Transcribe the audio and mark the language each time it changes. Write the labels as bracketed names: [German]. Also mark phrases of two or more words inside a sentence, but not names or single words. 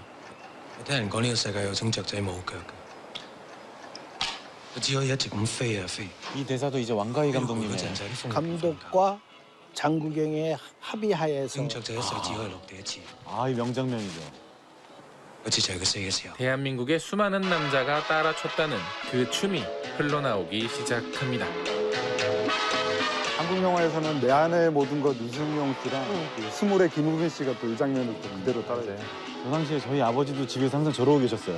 [Cantonese] 我聽人講呢個世界有種雀仔冇腳嘅，佢只可以一直咁飛啊飛。 [Korean] 이 대사도 이제 왕가희 감독님의 감독과 장국영의 합의하에서 [Cantonese] 雀仔一世只可以落地一次。 [Korean] 이 명장면이죠. [Cantonese] 好似就係佢死嘅時候。 [Korean] 대한민국의 수많은 남자가 따라 췄다는 그 춤이 흘러나오기 시작합니다. 한국 영화에서는 내 안의 모든 것 유승용 씨랑 그 스물의 김우빈 씨가 또 이 장면을 또 그대로 따라해요. 그 당시에 저희 아버지도 집에서 항상 저러고 계셨어요.